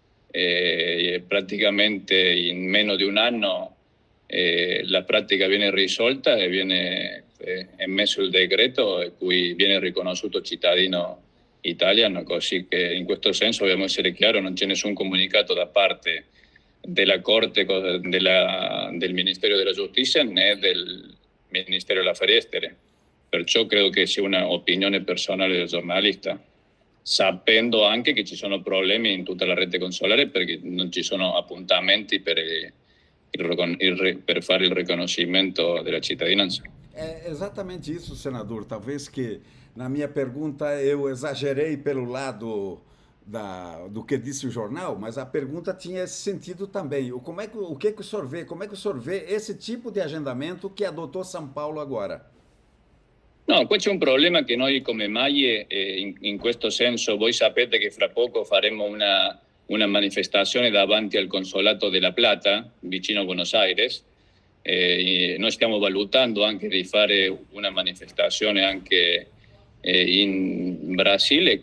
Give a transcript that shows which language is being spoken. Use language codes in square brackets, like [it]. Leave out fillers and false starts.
[it] e praticamente in meno di un anno la pratica viene risolta e viene emesso il decreto e cui viene riconosciuto cittadino italiano, così che in questo senso dobbiamo essere chiari, non c'è nessun comunicato da parte della Corte del Ministero della Giustizia né del Ministero degli Affari Esteri. Perciò credo che sia un'opinione personale del giornalista, sapendo anche che ci sono problemi in tutta la rete consolare perché non ci sono appuntamenti per fare il riconoscimento della cittadinanza. [pt] É exatamente isso, senador. Talvez que na minha pergunta eu exagerei pelo lado do que disse o jornal, mas a pergunta tinha esse sentido também. O que o senhor vê? Como é que o senhor vê esse tipo de agendamento que adotou São Paulo agora? [it] No, questo è un problema che noi come Maglie, in questo senso, voi sapete che fra poco faremo una manifestazione davanti al Consolato della Plata, vicino a Buenos Aires. Noi stiamo valutando anche di fare una manifestazione anche in Brasile.